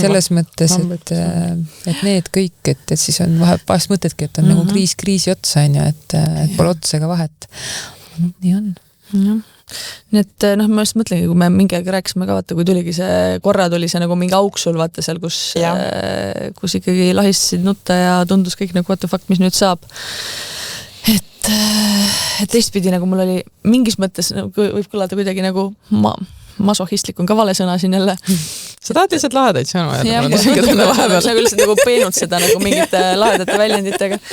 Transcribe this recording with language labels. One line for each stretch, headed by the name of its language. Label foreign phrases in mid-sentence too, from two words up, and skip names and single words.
Estonian: Selles mõttes, et need kõik, et siis on vahest mõtedki, et on nagu kriisi otsa, et pole otsa ega vahet. Nii on. Nii et ma just mõtlengi, kui me mingi aeg rääkisime ka, vaata, kui tuligi see, korra tuli see nagu mingi auk sul, vaata seal, kus ikkagi lahistasid nutta ja tundus kõik nagu
English: what the fuck,
Estonian: mis nüüd saab. Et teistpidi nagu mul oli mingis mõttes nagu, võib kõlada kuidagi nagu masohistlik on ka vale sõna siin jälle. Sa tahad lihtsalt lahedaid sõnu? Jah, ma nagu lihtsalt nagu peenud seda nagu mingite lahedate väljenditega.